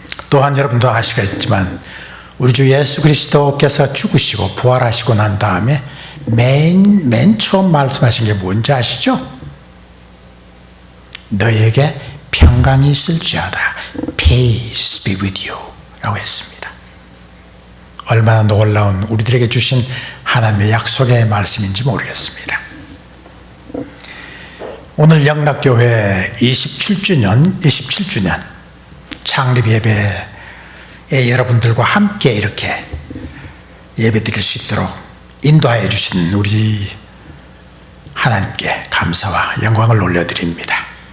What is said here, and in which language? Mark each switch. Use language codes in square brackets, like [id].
[ko] 또한 여러분도 아시겠지만 우리 주 예수 그리스도께서 죽으시고 부활하시고 난 다음에 맨 처음 말씀하신 게 뭔지 아시죠? 너에게 평강이 있을지어다. [en] Peace be with you [ko] 라고 했습니다. 얼마나 놀라운 우리들에게 주신 하나님의 약속의 말씀인지 모르겠습니다. 오늘 영락교회 27주년 창립 예배에 여러분들과 함께 이렇게 예배 드릴 수 있도록 인도하여 주신 우리 하나님께 감사와 영광을 올려드립니다.